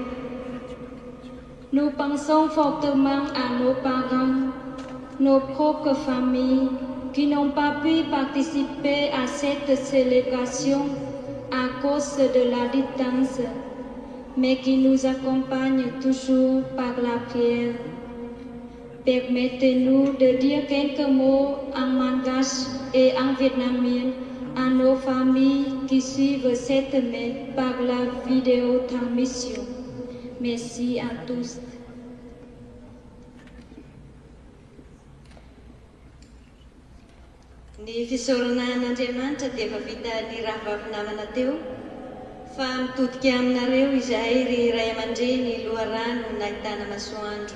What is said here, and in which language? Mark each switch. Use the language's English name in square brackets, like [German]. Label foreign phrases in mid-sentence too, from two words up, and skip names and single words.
[French] Nous pensons fortement à nos parents, nos propres familles qui n'ont pas pu participer à cette célébration à cause de la distance, mais qui nous accompagnent toujours par la prière. Permettez-nous de dire quelques mots en malgache et en vietnamien à nos familles qui suivent cette messe par la vidéo transmission. Merci à tous. [Malagasy] Ny fisaoranan'Andriamanitra dia efa vita ny raha vavinamana teo fa mitodika aminareo izahay ry ray aman-dreny loharano nahitana masoandro.